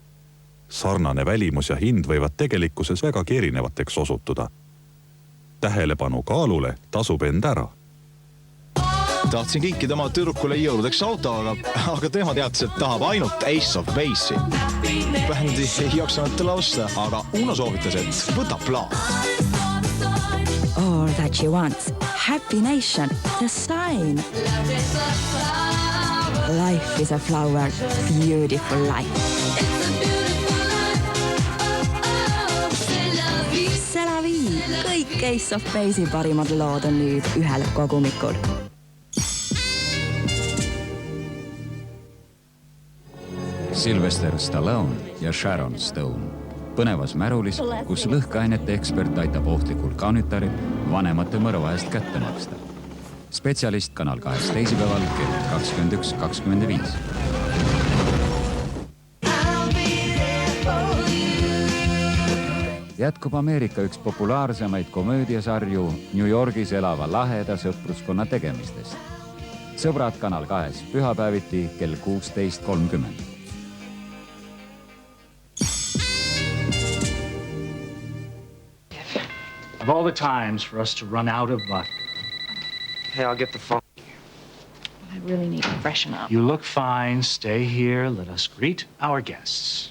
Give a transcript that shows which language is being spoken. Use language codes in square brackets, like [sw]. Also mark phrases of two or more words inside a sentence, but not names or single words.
[et] Sarnane välimus ja hind võivad tegelikkuses vägagi erinevateks osutuda. Tähelepanu kaalule tasub end ära. Tahtsin kinkida oma tüdrukule jõuludeks auto, aga tema teatas, et tahab ainult Ace of Base'i. Bändi ei jaksanud talle osta, aga Uno soovitas, et võta plaan. [en] All that she wants. Happy Nation. The sign. Life is a flower. Beautiful life. [fr] C'est la vie. [et] Kõik Ace of Base'i parimad lood on nüüd ühel kogumikul. Sylvester Stallone ja Sharon Stone. Põnevas märulis, kus lõhkeainete ekspert aitab ohtlikul kaunitarit vanemate mõrva eest kätte maksta. Spetsialist Kanal 2 teisipäeval kell 21:25. Jätkub Ameerika üks populaarsemaid komöödiasarju New Yorgis elava laheda sõpruskonna tegemistest. Sõbrad Kanal 2 pühapäeviti kell 16:30. [en] Of all the times for us to run out of vodka. Hey, I'll get the phone. I really need to freshen up. You look fine. Stay here. Let us greet our guests.